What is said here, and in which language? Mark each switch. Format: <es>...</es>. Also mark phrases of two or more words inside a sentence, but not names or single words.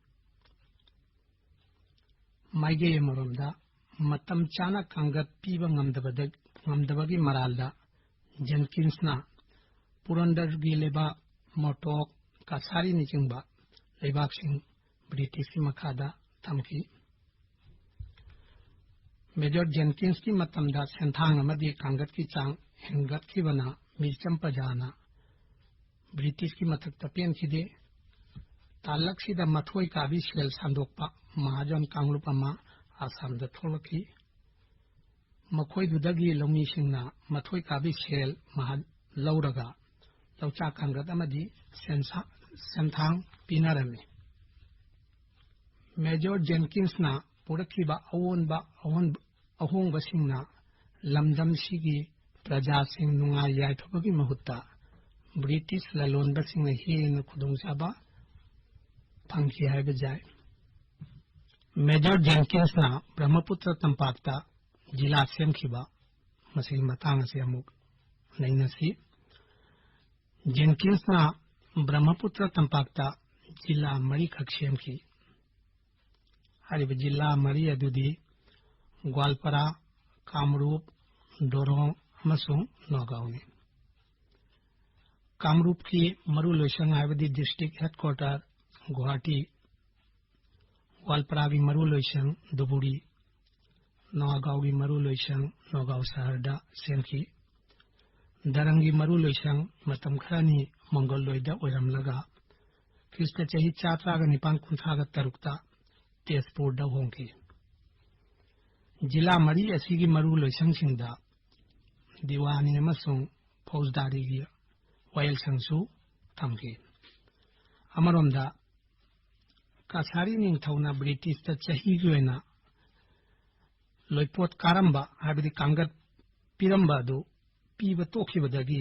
<mni>माइगे मरोमदा मतम चाना कांगत पीबा ngamdabagi maralda Jenkinsna पुरंदरगी लेबा मोटोक कासारी निचिंगबा लेबाक्सिंग ब्रिटिश की मखादा थमकी मेजर जेनकिंस की मतमदा सेंथांग अमदी कांगत की चांग हेंगत की बना मिर्चम पजाना ब्रिटिश की मथक तपेन खिदे तालक सिदा मथोई का भी सेल सांदोकपा महाजन कांगलुपमा आसाम द थोलकी मखोइदुदगी लौमीसिंगना मथोई का भी सेल महा लौरगा लौचा कांगत अमदी सेंथांग पिनारमी मेजर जेनकिंसना पुरखिबा अहोंबसिंगना लमदमसिगी प्रजासिंग नुंगाई याइथबगी महुत्ता ब्रिटिश ललोनबसिंगना हेन खुदुंगचाबा फंखी हाइबा जाय मेजर जेनकिंसना ब्रह्मपुत्र तंपाकता जिला सेमखिबा मसिगी मतांग से अमुक नैनसी जेनकिंसना ब्रह्मपुत्र तंपाकता जिला मरी खक्षेमखी हरिब जिला मरी अदुदी ग्वालपरा कामरूप दोरोंग अमसुंग नौगांवनी कामरूप की मरु लोइसंग हाइबदी</mni> <en>district headquarter</en> <mni>गुवाहाटी ग्वालपरा की मरु लोइसंग दुबुरी नौगांव की मरु लोइसंग नौगांव शहरदा सेमखी दरंगी मरु लोइसंग मतम खरानी मंगल लोइदा ओइरमलगा ख्रिस्ट चही 495 तेजपुर दा होंगी जिला मरी असीगी मरु लोइसंग सिंगदा दीवानी अमसुंग फौजदारी की वायल संसु थमगी अमरोमदा कासारी निंगथौना ब्रिटिश ता चही गोयना लोइपोट कारंबा हाबिदि कांगत पिरंबा दो पीबा तोखिबदगी</mni>